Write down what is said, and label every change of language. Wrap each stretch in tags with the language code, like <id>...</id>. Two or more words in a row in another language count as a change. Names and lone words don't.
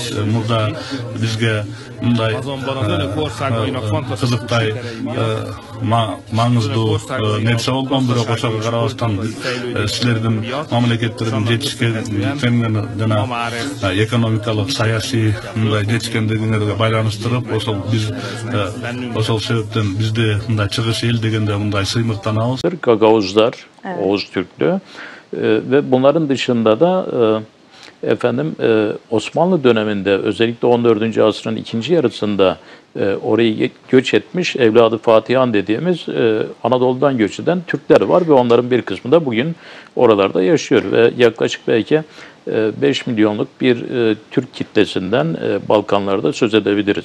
<ky>Мурда бизге мындай кызыктай маңыздуу нерсе болгон, бирок ошого карабастан силердин мамлекеттердин жетишкендигине жана экономикалык, саясий мындай жетишкендигиңерге байланыштырып, ошол биз ошол себептен бизде мындай чыгыш эл дегенде мындай сыймыктанабыз.</ky> <tr>Gagavuzlar, Oğuz Türklü ve bunların dışında da Osmanlı döneminde özellikle 14. asrın ikinci yarısında orayı göç etmiş evladı Fatihan dediğimiz Anadolu'dan göç eden Türkler var ve onların bir kısmı da bugün oralarda yaşıyor ve yaklaşık belki 5 milyonluk bir Türk kitlesinden Balkanlarda söz edebiliriz.</tr>